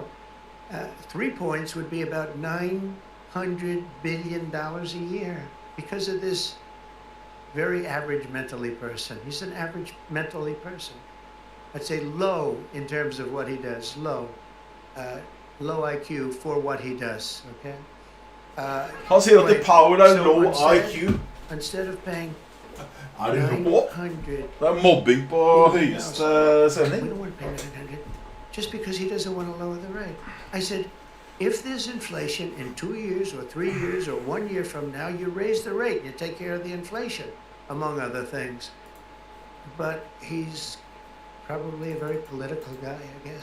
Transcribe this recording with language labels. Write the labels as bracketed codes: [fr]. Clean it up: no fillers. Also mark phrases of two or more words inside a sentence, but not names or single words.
[en] 3 points would be about $900 billion a year because of this very average mentally person. He's an average mentally person. I'd say low in terms of what he does, low. Low IQ for what he does, okay? [no] Han sier at The Power er [en] low IQ. Instead of paying [no] Er det rå? Det er mobbing på høyeste sending. [en] We don't want to pay 900 just because he doesn't want to lower the rate. I said, if there's inflation in 2 years or 3 years or 1 year from now, you raise the rate. You take care of the inflation, among other things. But he's probably a very political guy, I guess.